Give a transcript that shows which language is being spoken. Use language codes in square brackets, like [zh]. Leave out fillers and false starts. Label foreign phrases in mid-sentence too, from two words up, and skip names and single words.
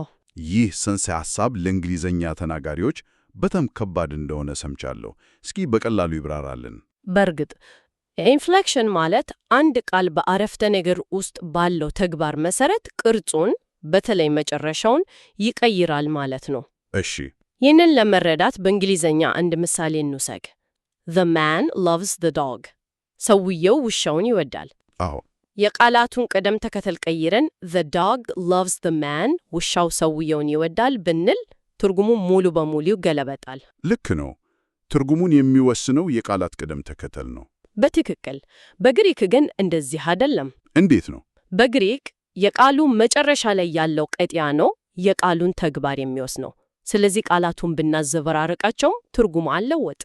[am] ይህ ጽንሰ ሐሳብ ለእንግሊዘኛ ተናጋሪዎች በጣም ከባድ እንደሆነ ሰምቻለሁ። እስኪ በቀላሉ ይብራራልን። በእርግጥ ኢንፍሌክሽን ማለት አንድ ቃል በአረፍተ ነገር ውስጥ ባለው ተግባር መሰረት ቅርጹን በተለይ መጨረሻውን ይቀይራል ማለት ነው። እሺ፣ ይህንን ለመረዳት በእንግሊዘኛ አንድ ምሳሌ እንውሰድ። [en] The man loves the dog. [am] ሰውየው ውሻውን ይወዳል። አዎ። የቃላቱን ቅደም ተከተል ቀይረን [en] the dog loves the man [am] ውሻው ሰውየውን ይወዳል ብንል ትርጉሙ ሙሉ በሙሉ ይገለበጣል። ልክ ነው። ትርጉሙን የሚወስነው የቃላት ቅደም ተከተል ነው። በትክክል። በግሪክ ግን እንደዚህ አይደለም። እንዴት ነው? በግሪክ የቃሉ መጨረሻ ላይ ያለው ቀጥያ ነው የቃሉን ተግባር የሚወስነው። ስለዚህ ቃላቱን ብናዘበራርቃቸው ትርጉሙ አለወጥ።